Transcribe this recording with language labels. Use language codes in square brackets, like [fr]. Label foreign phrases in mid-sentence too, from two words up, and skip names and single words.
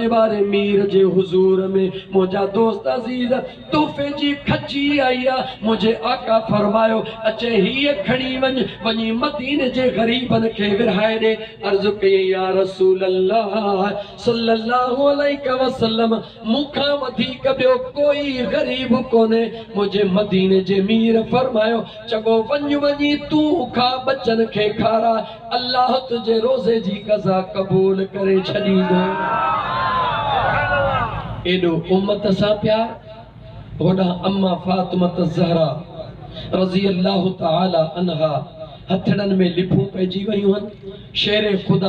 [sd] वारे मीर जे हुजूर में मुंहिंजा दोस्त अजीज तोहफ़े जी खची आई आहे मुझे आका फरमायो अचे हीअ खणी वञी मदीने जे ग़रीबन खे विरहाए ॾे अर्ज़ कई [ar] يا رسول الله صلى الله عليه وسلم [sd] मूंखां वधीक ॿियो कोई ग़रीब कोन्हे मुझे मदीने जे मीर फरमायो चगो वञी तू खा बचन खे खारा अल्लाह तुझे रोज़े जी कज़ा क़बूल करे छॾींदो एॾो उम्मत सां प्यार होॾां अम्मा फातिमा ज़हरा [ar] رضي الله تعالى عنها [sd] हथड़न में लिफूं पइजी वयूं आहिनि शेर खुदा